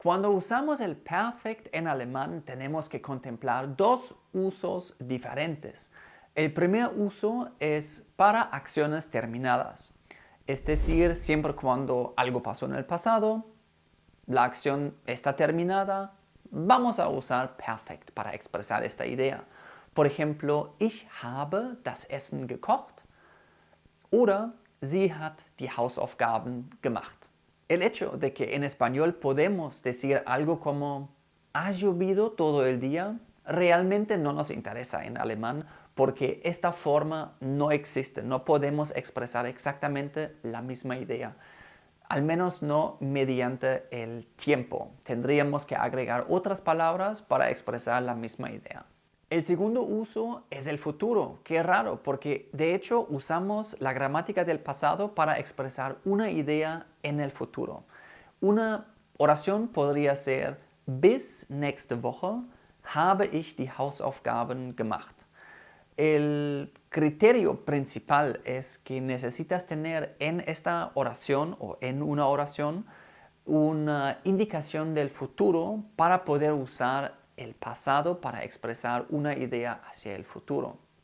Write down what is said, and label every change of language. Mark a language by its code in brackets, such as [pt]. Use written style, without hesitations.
[es] Cuando usamos el perfect en alemán tenemos que contemplar dos usos diferentes. El primer uso es para acciones terminadas, es decir, siempre cuando algo pasó en el pasado, la acción está terminada, vamos a usar perfect para expresar esta idea. Por ejemplo, [de] ich habe das Essen gekocht [es] oder [de] sie hat die Hausaufgaben gemacht. [es] El hecho de que en español podemos decir algo como ¿ha llovido todo el día? Realmente no nos interesa en alemán porque esta forma no existe, no podemos expresar exactamente la misma idea, al menos no mediante el tiempo. Tendríamos que agregar otras palabras para expresar la misma idea. El segundo uso es el futuro. Qué raro, porque de hecho usamos la gramática del pasado para expresar una idea en el futuro. Una oración podría ser [de] Bis nächste Woche habe ich die Hausaufgaben gemacht. [es] El criterio principal es que necesitas tener en esta oración o en una oración una indicación del futuro para poder usar el pasado para expresar una idea hacia el futuro.